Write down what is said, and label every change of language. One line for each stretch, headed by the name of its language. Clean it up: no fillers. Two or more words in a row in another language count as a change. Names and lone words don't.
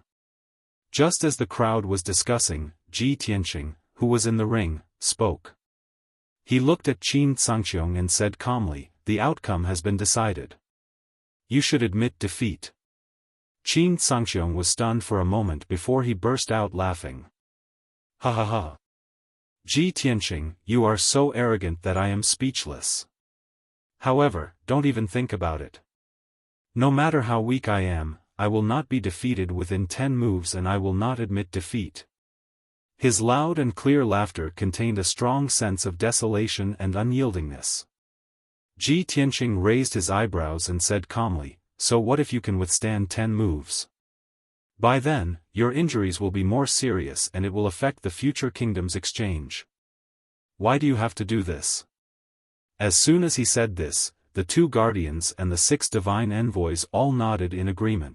English: Just as the crowd was discussing, Ji Tianqing, who was in the ring, spoke. He looked at Qin Sangxiong and said calmly, "The outcome has been decided. You should admit defeat." Qin Sangxiong was stunned for a moment before he burst out laughing. Ha ha ha. Ji Tianqing, you are so arrogant that I am speechless. However, don't even think about it. No matter how weak I am, I will not be defeated within 10 moves and I will not admit defeat. His loud and clear laughter contained a strong sense of desolation and unyieldingness. Ji Tianqing raised his eyebrows and said calmly, "So what if you can withstand 10 moves? By then, your injuries will be more serious and it will affect the future kingdom's exchange. Why do you have to do this?" As soon as he said this, the 2 guardians and the 6 divine envoys all nodded in agreement.